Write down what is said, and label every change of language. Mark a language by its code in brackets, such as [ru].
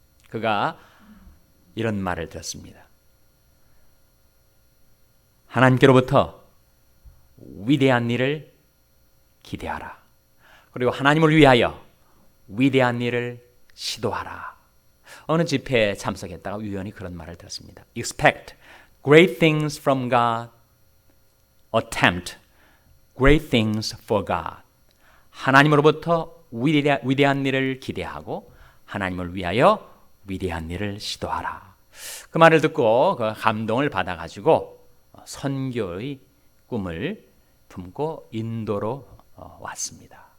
[ko] 그가 이런 말을 들었습니다. 하나님께로부터 위대한 일을 기대하라. 그리고 하나님을 위하여 위대한 일을 시도하라. 어느 집회에 참석했다가 우연히 그런 말을 들었습니다. [en] Expect great things from God. Attempt great things for God. [ko] 하나님으로부터 위대한 일을 기대하고 하나님을 위하여 위대한 일을 시도하라. 그 말을 듣고 그 감동을 받아가지고 선교의 꿈을 품고 인도로 왔습니다.